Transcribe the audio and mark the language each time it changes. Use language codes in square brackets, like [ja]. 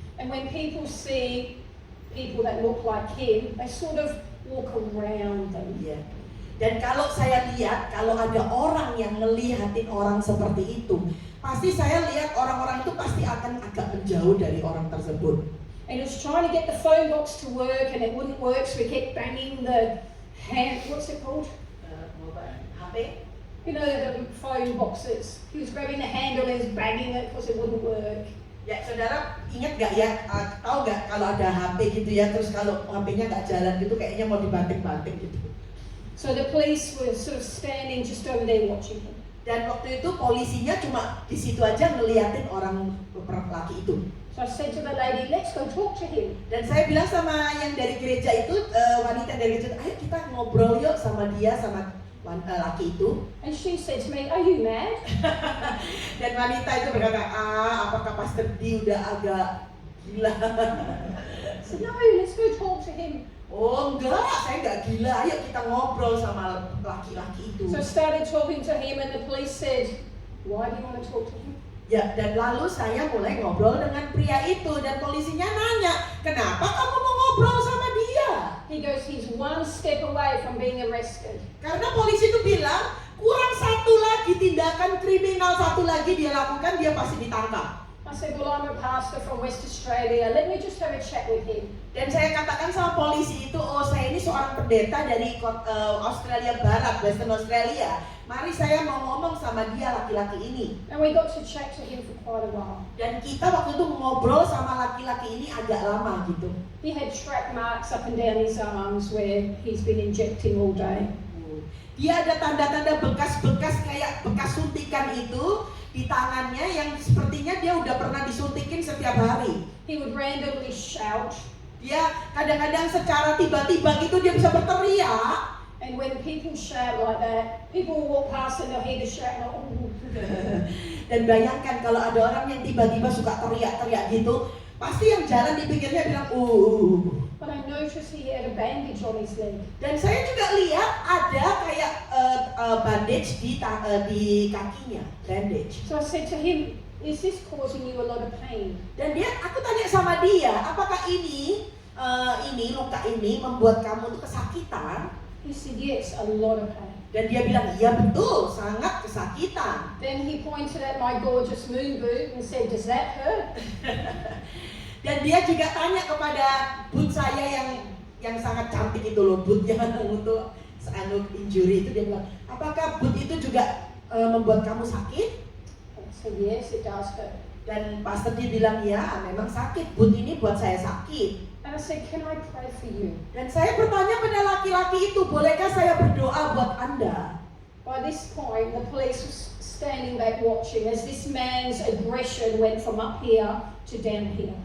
[en] And when people see people that look like him, they sort of walk around them. [id] Ya. Dan kalau saya lihat, kalau ada orang yang ngelihatin orang seperti itu, pasti saya lihat orang-orang itu pasti akan agak menjauh dari orang tersebut. [en] And he was trying to get the phone box to work, and it wouldn't work, so he kept banging the hand. What's it called? HP? You know, the phone boxes. He was grabbing the handle and he was banging it because it wouldn't work. [id] Ya, saudara ingat gak ya, tahu gak kalau ada HP gitu ya, terus kalau HP-nya gak jalan gitu kayaknya mau dibanting-banting gitu. [en] So the police were sort of standing just over there watching him. [id] Dan waktu itu polisinya cuma di situ aja ngeliatin orang laki itu. [en] So I said to the lady, let's go talk to him. [id] Dan saya bilang sama yang dari gereja itu, wanita dari gereja, ayo kita ngobrol yuk sama dia, sama laki itu. [en] And she said to me, are you mad? [id] Dan wanita itu berkata, apakah Pastor D udah agak gila? [en] I said, no, let's go talk to him. [id] Oh enggak, saya enggak gila, ayo kita ngobrol sama laki-laki itu. [en] So I started talking to him and the police said, why do you want to talk to him? [id] Ya, dan lalu saya mulai ngobrol dengan pria itu, dan polisinya nanya, kenapa kamu mau ngobrol sama dia? [en] He goes, he's one step away from being arrested. [id] Karena polisi itu bilang, kurang satu lagi tindakan kriminal, satu lagi dia lakukan, dia pasti ditangkap. [en] I said, well, I'm a pastor from West Australia. Let me just have a chat with him. [id] Dan saya katakan sama polisi itu, oh saya ini seorang pendeta dari Australia Barat, Western Australia. Mari saya mau ngomong sama dia, laki-laki ini. [en] And we got to chat to him for quite a while. [id] Dan kita waktu itu ngobrol sama laki-laki ini agak lama gitu. [en] He had track marks up and down his arms where he's been injecting all day. [id] Dia ada tanda-tanda bekas-bekas kayak bekas suntikan itu di tangannya yang sepertinya dia udah pernah disuntikin setiap hari. [en] He would randomly shout. [id] Dia kadang-kadang secara tiba-tiba gitu dia bisa berteriak. [en] And when people shout like that, people will walk past and they'll hear the shout like, oh. [id] Dan bayangkan kalau ada orang yang tiba-tiba suka teriak-teriak gitu, pasti yang jalan di pinggirnya bilang, [en] But I noticed he had a bandage on his leg. [id] Dan saya juga lihat ada kayak bandage di kakinya, bandage. [en] So I said to him, is this causing you a lot of pain? [id] Dan aku tanya sama dia, apakah ini luka ini membuat kamu tuh kesakitan? [en] He said, yes, a lot of pain. [id] Dan dia bilang, iya betul, sangat kesakitan. [en] Then he pointed at my gorgeous moon boot and said, does that hurt? [id] Dan dia juga tanya kepada boot saya yang sangat cantik itu loh, boot yang untuk injury itu. Dia bilang, apakah boot itu juga membuat kamu sakit? [en] I said, yes, it does hurt. [id] Dan pastor dia bilang, ya memang sakit, boot ini buat saya sakit. [en] And I said, can I pray for you? [id] Dan saya bertanya pada laki-laki itu, bolehkah saya berdoa buat Anda? [en] By this point, the police was standing back watching as this man's aggression went from up here to down here.